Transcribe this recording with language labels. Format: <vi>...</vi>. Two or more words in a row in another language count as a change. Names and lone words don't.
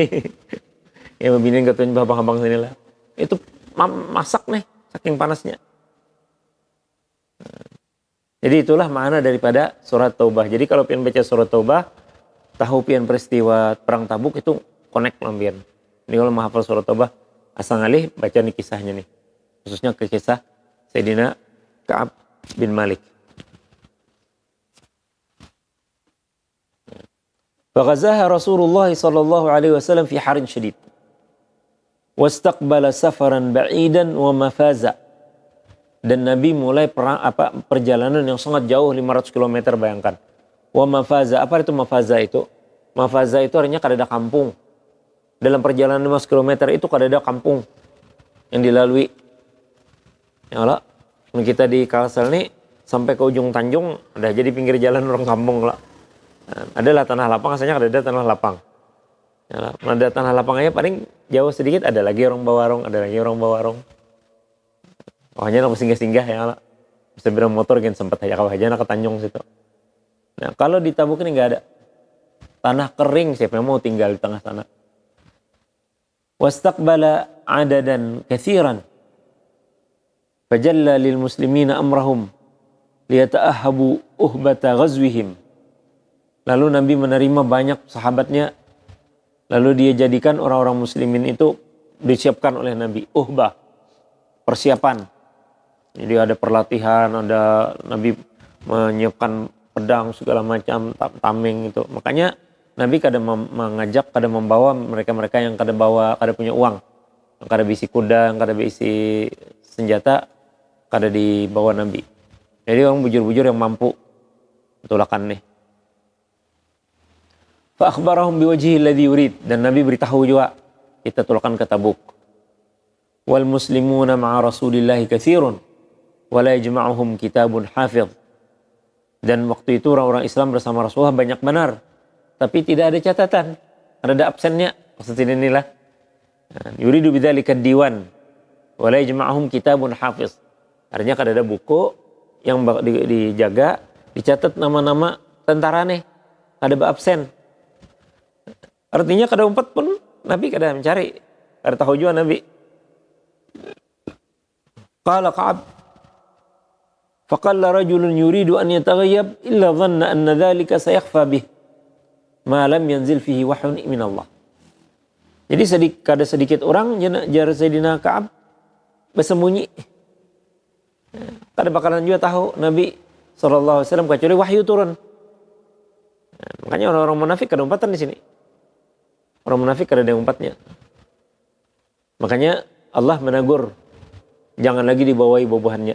<bjn>Yang membinin ketuin babang-babang sini lah. Itu masak nih, saking panasnya. Jadi itulah makna daripada surat Taubah. Jadi kalau pian baca surat Taubah, tahu pian peristiwa perang Tabuk itu connect lambian. Ini kalau menghafal surat Taubah, asal ngalih baca nih kisahnya nih. Khususnya ke kisah Sayyidina Ka'ab bin Malik.</bjn> <ar>فغزاها رسول الله صلى الله عليه وسلم في حر شديد. واستقبل سفرا بعيدا ومفازا.</ar> <bjn>Dan Nabi mulai perjalanan yang sangat jauh 500 km bayangkan.</bjn> <ar>ومفازا,</ar> <bjn>apa itu mafaza itu? Mafaza itu artinya kada ada kampung. Dalam perjalanan 500 km itu kada ada kampung yang dilalui.</bjn> <ar>يا الله,</ar> <bjn>kita di Kalsel nih sampai ke ujung Tanjung udah jadi pinggir jalan orang kampung lah. Adalah tanah lapang, asalnya ada tanah lapang. Ya, ada tanah lapangnya paling jauh sedikit ada lagi orang bawarong, ada lagi orang bawarong. Pokoknya nak singgah-singgah</bjn> <ar>يا الله.</ar> <bjn>Bisa bilang motor kan sempat aja kawah aja nak ke Tanjung situ. Nah kalau di Tabuk ini nggak ada tanah kering, siapa yang mau tinggal di tengah sana.</bjn> <ar>واستقبل عددا كثيرا. فجلى للمسلمين أمرهم ليتأهبوا أهبة غزوهم.</ar> <bjn>Lalu Nabi menerima banyak sahabatnya, lalu dia jadikan orang-orang muslimin itu disiapkan oleh Nabi uhbah, persiapan. Jadi ada perlatihan, ada Nabi menyiapkan pedang segala macam, tameng itu. Makanya Nabi kadang mengajak, kadang membawa mereka-mereka yang kadang punya uang, yang kadang bisi kuda, yang kadang bisi senjata, kada dibawa Nabi. Jadi orang bujur-bujur yang mampu tulakan nih.</bjn> <ar>فأخبرهم بوجهه الذي يريد,</ar> <bjn>dan Nabi beritahu juga kita tulakan ke Tabuk.</bjn> <ar>والمسلمون مع رسول الله كثير ولا يجمعهم كتاب حافظ.</ar> <bjn>Dan waktu itu orang-orang Islam bersama Rasulullah banyak benar, tapi tidak ada catatan, ada absennya. Maksudnya inilah</bjn> <ar>يريد بذلك ديوان ولا يجمعهم كتاب حافظ.</ar> <bjn>Artinya kada ada buku yang dijaga, dicatat nama-nama tentara nih, kada absen. Artinya kada umpat pun Nabi kada mencari, kada tahu juga Nabi.</bjn> <ar>قال كعب فقل رجل يريد أن يتغيب إلا ظن أن ذلك سيخفى به. ما لم ينزل فيه وحي من الله.</ar> <bjn>Jadi kada sedikit orang jar Sayyidina Ka'ab bersembunyi. Kada bakalan juga tahu Nabi SAW kecuali wahyu turun. Makanya orang-orang munafik kada umpatan di sini. Orang munafik kada ada umpatnya. Makanya Allah menegur, jangan lagi dibawahi bobohannya.</bjn>